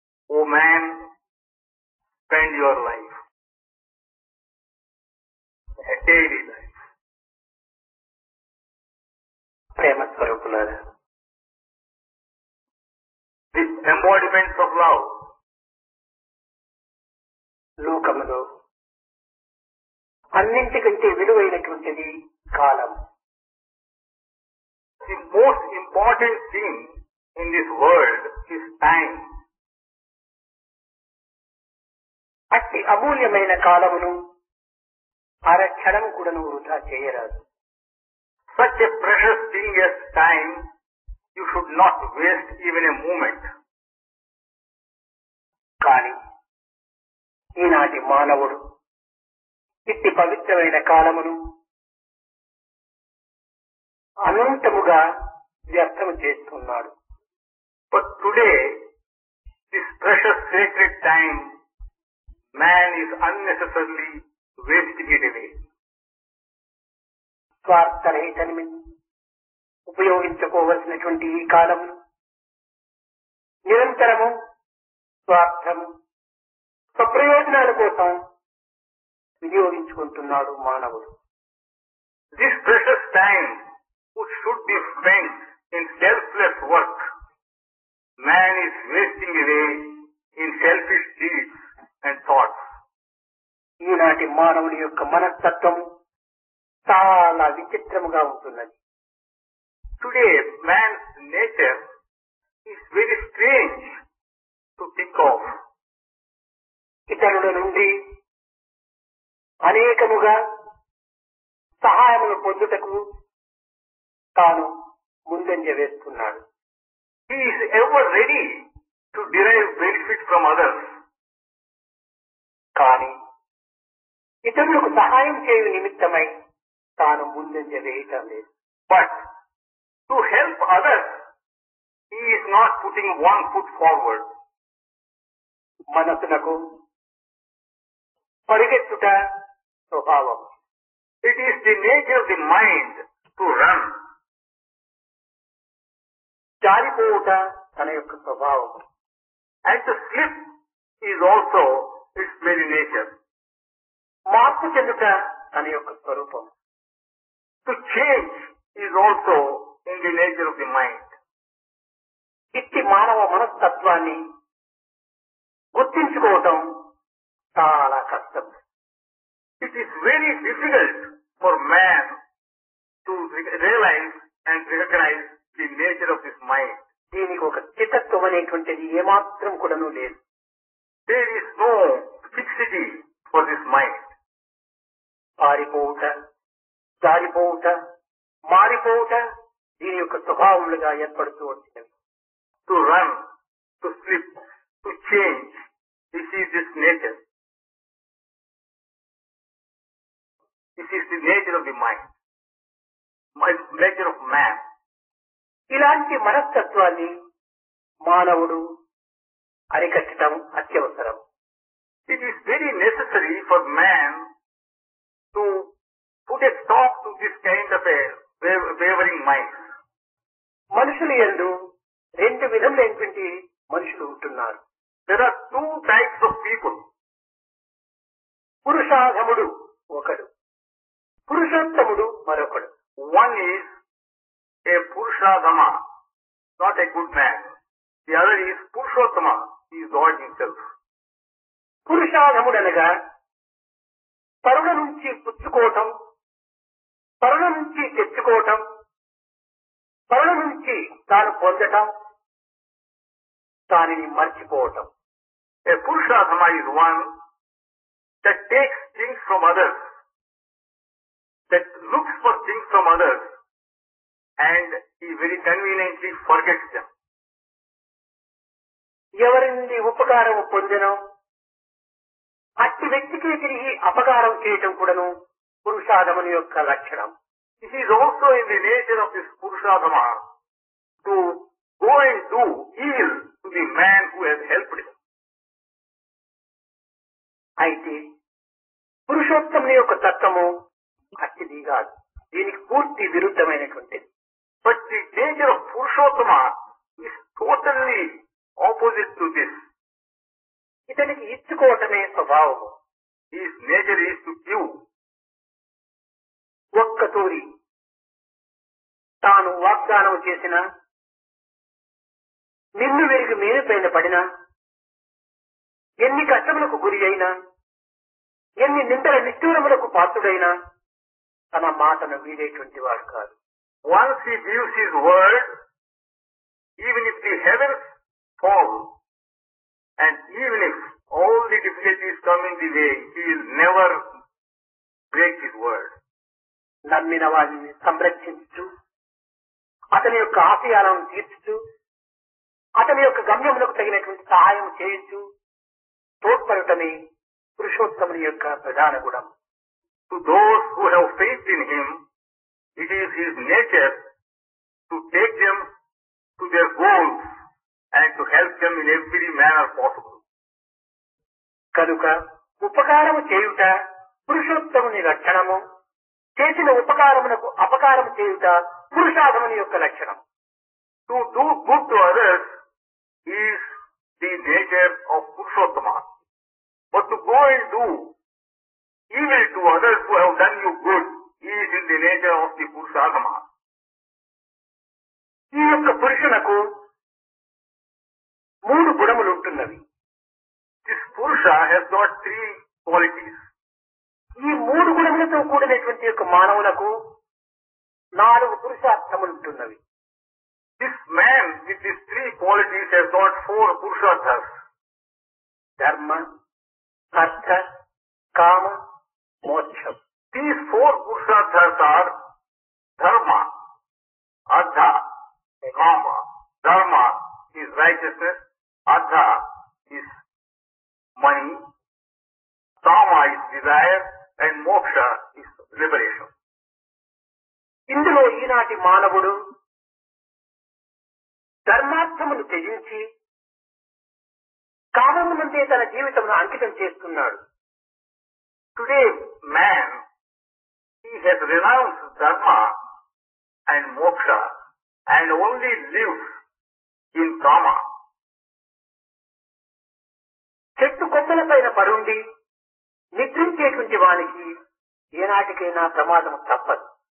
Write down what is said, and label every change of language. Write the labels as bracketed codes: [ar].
[en] O man, spend your life, a daily life. [te] ప్రేమ స్వరూపులారా, [en] The embodiments of love. [te] లోకములో అన్నింటికంటే విలువైనటువంటిది కాలం. [en] The most important thing in this world is time. [te] అట్టి అమూల్యమైన కాలమును అరక్షణం కూడాను వృధా చేయరాదు. [en] Such a precious thing as time, you should not waste even a moment. [te] కానీ ఈనాటి మానవుడు ఇట్టి పవిత్రమైన కాలమును అనంతముగా వ్యర్థము చేస్తున్నాడు. [en] But today, this precious sacred time, man is unnecessarily wasting it away. [te] స్వార్థరహితని ఉపయోగించుకోవలసినటువంటి ఈ కాలము నిరంతరము స్వార్థము, స్వప్రయోజనాల కోసం వినియోగించుకుంటున్నాడు మానవుడు. [en] This precious time, which should be spent in selfless work, man is wasting away in selfish deeds and thoughts. [te] ఈనాటి మానవుని యొక్క మనస్తత్వము చాలా విచిత్రముగా ఉంటున్నది. [en] Today, man's nature is very strange to think of. [te] ఇతరుల నుండి అనేకముగా సహాయములు పొందుటకు తాను ముందంజ వేస్తున్నాడు. [en] He is ever ready to derive benefit from others. [te] కానీ ఇతరులకు సహాయం చేయు నిమిత్తమై తాను ముందంజ వేయటం లేదు. [en] But to help others, he is not putting one foot forward. [te] మనసునకు పరిగెత్తుట స్వభావం. [en] It is the nature of the mind to run. [te] జారిపోవుట తన యొక్క స్వభావం. [en] And to slip is also its very nature. [te] మార్పు చెందుట తన యొక్క స్వరూపం. [en] To change is also in the nature of the mind. [te] ఇట్టి మానవ మనస్తత్వాన్ని గుర్తించుకోవటం చాలా కష్టం. [en] It is very difficult for man to realize and recognize the nature of his mind. [te] దీనికి ఒక చిత్తత్వం అనేటువంటిది ఏమాత్రం కూడాను లేదు. [en] There is no fixity for this mind. [te] పారిపోవుట, జారిపోవుట, మారిపోవుట దీని యొక్క స్వభావములుగా ఏర్పడుతూ వచ్చినవి. [en] To run, to slip, to change, this is its nature. This is the nature of the mind. nature of man. [te] ఇలాంటి మనస్తత్వాన్ని మానవుడు అరికట్టడం అత్యవసరం. [en] It is very necessary for man to put a stop to this kind of a wavering mind. [te] మనుషులు యందు రెండు విధములైనటువంటి మనుషులు ఉంటున్నారు. [en] There are two types of people. [te] పురుషాధముడు ఒకడు, పురుషోత్తముడు మరొకడు. [en] One is a Purushadhama, not a good man. The other is Purushottama, he is God himself. [te] పురుషాధముడనగా పరుల నుంచి పుచ్చుకోవటం, పరుల నుంచి తెచ్చుకోవటం, పరుల నుంచి తాను పొందటం, దానిని మర్చిపోవటం. [en] A Purushadhama is one that takes things from others, that looks for things from others, and he very conveniently forgets them. [te] ఎవరి నుండి ఉపకారం పొందినో అట్టి వ్యక్తికి తిరిగి అపకారం చేయటం కూడాను పురుషాధముని యొక్క లక్షణం. [en] This is also in the nature of this Purushadhama to go and do evil to the man who has helped him. [te] అయితే పురుషోత్తముని యొక్క తత్వము అట్టిది కాదు, దీనికి పూర్తి విరుద్ధమైనటువంటిది. [en] But the nature of Purushottama is totally opposite to this. [te] ఇతనికి ఇచ్చుకోవటమే స్వభావము. [en] His nature is to give. [te] ఒక్క తూరి తాను వాగ్దానం చేసిన, నిన్ను వెరిగి మేలుపైన పడినా, ఎన్ని కష్టములకు గురి అయినా, ఎన్ని నిందల నిష్ఠూరములకు పాత్రుడైనా తన మాటను వీడేటువంటి వాడు కాదు. [en] Once he gives his word, even if the heavens fall, and even if all the difficulties come in the way, he will never break his word. [te] నమ్మిన వారిని సంరక్షించు, అతని యొక్క ఆశయాలను తీర్చుచు, అతని యొక్క గమ్యములకు తగినటువంటి సహాయం చేయొచ్చు, తోడ్పడటమే పురుషోత్తముని యొక్క ప్రధాన గుణం. [en] To those who have faith in him, it is his nature to take them to their goals and to help them in every manner possible. [te] కనుక ఉపకారము చేయుట పురుషోత్తముని లక్షణము, చేసిన ఉపకారమునకు అపకారము చేయుట పురుషాధముని యొక్క లక్షణం. [en] To do good to others is the nature of Purushottama. But to go and do evil to others who have done you good is in the nature of the Purushadhama. [te] ఈ యొక్క పురుషునకు మూడు గుణములు ఉంటున్నవి. [en] This Purusha has got three qualities. [te] ఈ మూడు గుణములతో కూడినటువంటి యొక్క మానవులకు నాలుగు పురుషార్థములు ఉంటున్నవి. [en] This man with these three qualities has got four Purusharthas. [te] ధర్మ, అర్థ, కామ, మోక్షం. [en] These four Purusharthas are Dharma, Artha, Kama. Dharma is righteousness, Artha is money, Kama is desire, and Moksha is liberation. [te] ఇందులో ఈనాటి మానవుడు ధర్మార్థమును త్యజించి కామమునందే తన జీవితమును అంకితం చేస్తున్నాడు. [en] Today, man, he has renounced Dharma and Moksha and only lives in Kama. [te] చెట్టు కొమ్మల పైన పరుండి నిద్రించేటువంటి వానికి ఏనాటికైనా ప్రమాదము తప్పదు.